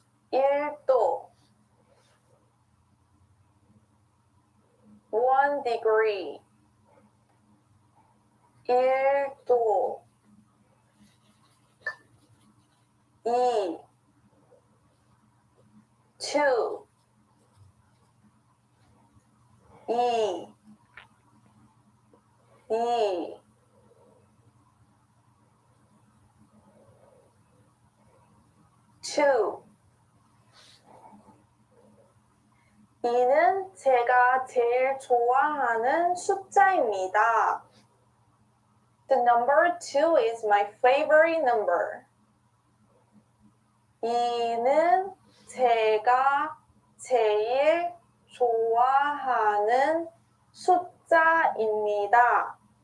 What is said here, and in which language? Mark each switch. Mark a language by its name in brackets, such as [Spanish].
[Korean] 1도 [English] 1 degree [Korean] 1도 2 2 2 2 2 2는 제가 제일 좋아하는 숫자입니다. [English] The number 2 is my favorite number. [Korean] 2는 제가 제일 좋아하는 숫자입니다.